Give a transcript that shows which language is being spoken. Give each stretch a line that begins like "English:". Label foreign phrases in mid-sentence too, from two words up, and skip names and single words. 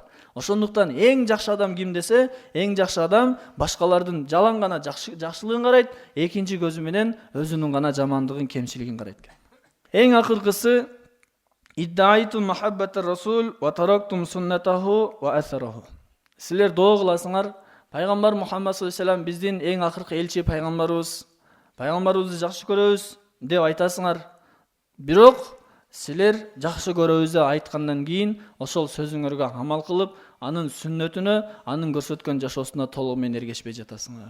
Kyrgyz: Ошондуктан эң жакшы адам ким десе, эң жакшы адам башкалардын жалаң гана жакшылыгын карайт, экинчи көзү менен өзүнүн гана жамандыгын, кемчилигин карайт. Эң акыркысы
Arabic: ادعيتم محبة الرسول وتركتم سنته وآثاره.
Kyrgyz: Силер доо кыласыңар, пайгамбар Мухаммад
Arabic: صلى الله عليه وسلم
Kyrgyz: биздин эң акыркы элчи пайгамбарыбыз, пайгамбарыбызды жакшы көрөбүз деп айтасыңар. Бирок силер жакшы көрөбүз деп айткандан кийин ошол сөзүңөргө амал кылып, анын сүннөтүнө, анын көрсөткөн жашоосуна толук менен эргешпей жатасыңар.